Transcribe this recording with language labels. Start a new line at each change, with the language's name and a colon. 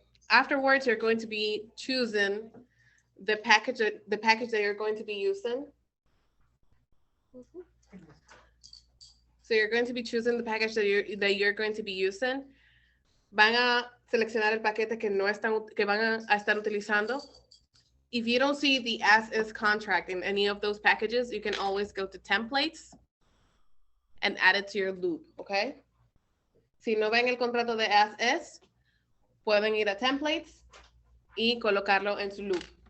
English: Afterwards, you're going to be choosing the package that you're going to be using. So you're going to be choosing the package that you're going to be using.
Spanish: Van a seleccionar el paquete que van a estar utilizando.
English: If you don't see the as-is contract in any of those packages, you can always go to templates and add it to your loop, okay?
Spanish: Si no ven el contrato de as-is, pueden ir a templates y colocarlo en su loop.